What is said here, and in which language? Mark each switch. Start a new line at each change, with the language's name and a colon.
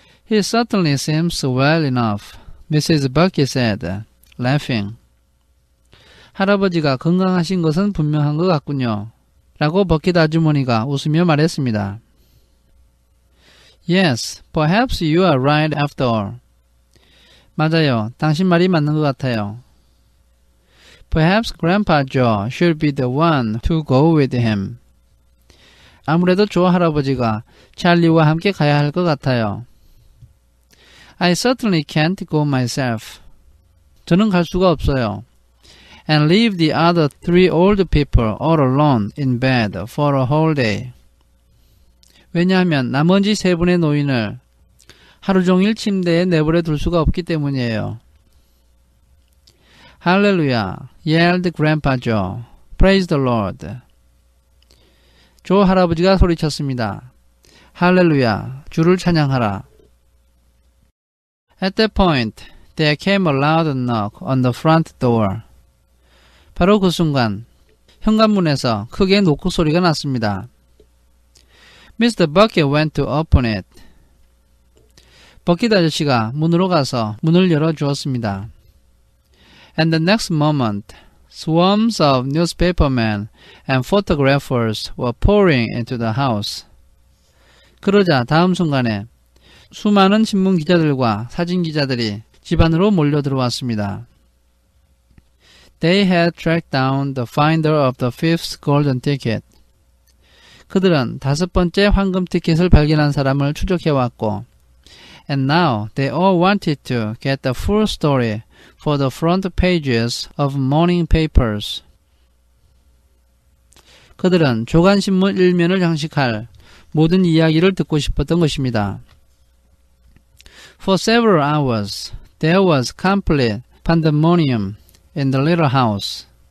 English: He certainly seems well enough, Mrs. Bucky said, laughing.
Korean: 할아버지가 건강하신 것은 분명한 것 같군요. 라고 버킷 아주머니가 웃으며 말했습니다.
English: Yes, perhaps you are right after all.
Korean: 맞아요. 당신 말이 맞는 것 같아요.
English: Perhaps Grandpa Joe should be the one to go with him.
Korean: 아무래도 조 할아버지가 찰리와 함께 가야 할 것 같아요.
English: I certainly can't go myself.
Korean: 저는 갈 수가 없어요.
English: And leave the other three old people all alone in bed for a whole day.
Korean: 왜냐하면 나머지 세 분의 노인을 하루 종일 침대에 내버려 둘 수가 없기 때문이에요.
English: 할렐루야, yelled Grandpa Joe. Praise the Lord.
Korean: 조 할아버지가 소리쳤습니다. 할렐루야, 주를 찬양하라.
English: At that point, there came a loud knock on the front door.
Korean: 바로 그 순간 현관문에서 크게 노크 소리가 났습니다.
English: Mr. Bucket went to open it.
Korean: 버킷 아저씨가 문으로 가서 문을 열어주었습니다.
English: And the next moment, swarms of newspapermen and photographers were pouring into the house.
Korean: 그러자 다음 순간에 수많은 신문 기자들과 사진 기자들이 집 안으로 몰려 들어왔습니다.
English: They had tracked down the finder of the fifth golden ticket.
Korean: 그들은 다섯 번째 황금 티켓을 발견한 사람을 추적해왔고,
English: and now they all wanted to get the full story for the front pages of morning papers.
Korean: 그들은 조간신문 일면을 장식할 모든 이야기를 듣고 싶었던 것입니다.
English: For several hours, there was complete pandemonium in the little house.